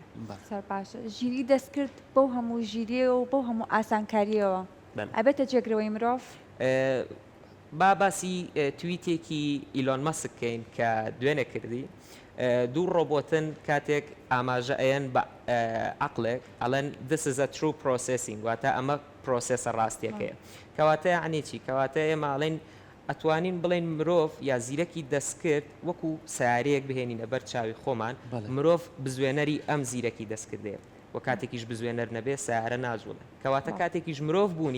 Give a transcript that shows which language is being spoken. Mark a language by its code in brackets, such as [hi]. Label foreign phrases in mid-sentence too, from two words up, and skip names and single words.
[ckb] سەر باشە ژیری دەستکرد بەو هەموو ژیریە و بەو هەموو ئاسانکاریەوە ئەبێتە جێگرەوەی مرۆڤ با باسی تویتێکی ئیلۆن مەسکەین کە دوێنێ کردی دوو ڕۆبۆتن کاتێک ئاماژە ئەیەن بە عقلێک ئەڵەن [en] this is a true processing [ckb] واتە ئەمە پرۆسێسە ڕاستیەکەیە کەواتە یعنی چی کەواتە ئێمە ئەڵێن ئەتوانین بڵێن مرۆڤ یا زیرەکی دەستکرد وەکو سیارەیەک بهێنینە بەر چاوی خۆمان مرۆڤ بزوێنەری ئەم زیرەکی دەستکردێت و کاتێکیش بزوێنەر نەبێ سیارە ناجوڵێ کەواتە کاتێکیش مرۆڤ بوونی